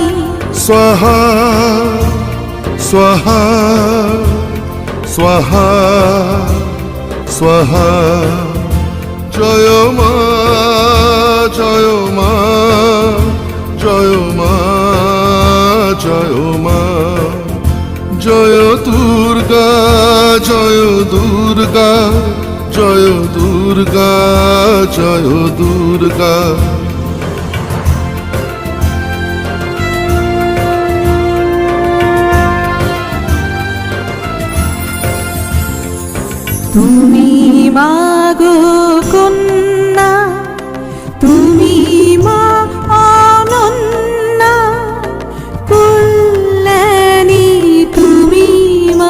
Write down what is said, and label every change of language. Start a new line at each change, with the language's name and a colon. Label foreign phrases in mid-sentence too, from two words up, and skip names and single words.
Sanskrit: स्वाहा स्वाहा स्वाहा स्वाहा जय मा जय मा जय मा जय मा जय दुर्गा जय दुर्गा जय दुर्गा जय दुर्गा।
Bangla: তুমি মাগো কন্যা তুমি মা অনন্যা কল্যাণী তুমি মা।